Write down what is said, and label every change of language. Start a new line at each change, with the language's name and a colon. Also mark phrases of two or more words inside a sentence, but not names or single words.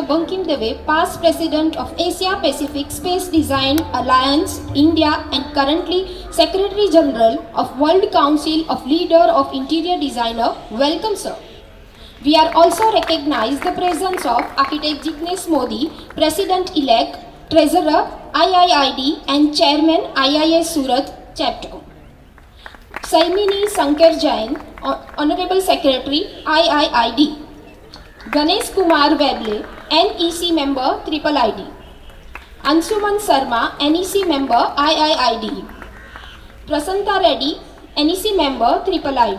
English: Bankim Deve, past President of Asia Pacific Space Design Alliance, India, and currently Secretary General of World Council of Leader of Interior Designer. Welcome, sir. We are also recognize the presence of Architect Jignesh Modi, President-elect, Treasurer, IIID, and Chairman, IIS Surat Chapter. Saimini Sankar Jain, Honorable Secretary, IIID. Ganesh Kumar Weble, NEC Member, Triple ID. Ansuman Sarma, NEC Member, IIID. Prasanta Reddy, NEC Member, Triple ID.